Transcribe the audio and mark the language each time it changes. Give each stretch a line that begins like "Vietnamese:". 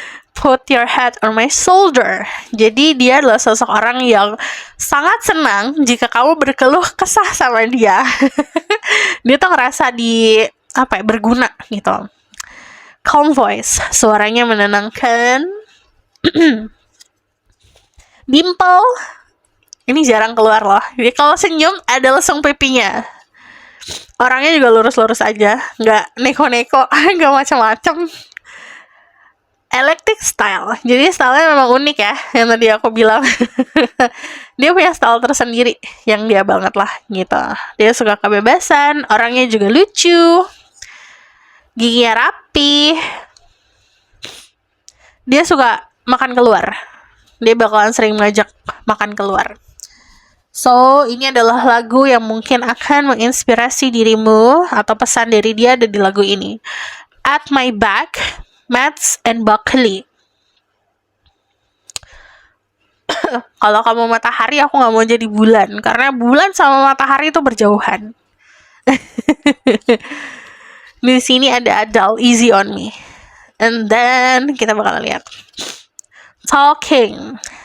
English: Put your head on my shoulder.
Indonesian: Jadi dia adalah sosok orang yang sangat senang jika kamu berkeluh kesah sama dia. Dia tuh ngerasa berguna gitu.
English: Calm voice,
Indonesian: suaranya menenangkan. Dimple, ini jarang keluar loh. Jadi kalau senyum ada lesung pipinya. Orangnya juga lurus-lurus aja, nggak neko-neko, nggak macam-macam.
English: Eclectic style.
Indonesian: Jadi stylenya memang unik ya, yang tadi aku bilang. Dia punya style tersendiri yang dia banget lah gitu. Dia suka kebebasan, orangnya juga lucu. Giginya rapi. Dia suka makan keluar. Dia bakalan sering ngajak makan keluar. So, ini adalah lagu yang mungkin akan menginspirasi dirimu atau pesan dari dia ada di lagu ini.
English: At My Back, Mads and Buckley.
Indonesian: Kalau kamu matahari, aku nggak mau jadi bulan karena bulan sama matahari itu berjauhan. Di sini ada Adele, Easy on Me,
English: and then
Indonesian: kita bakal lihat Talking.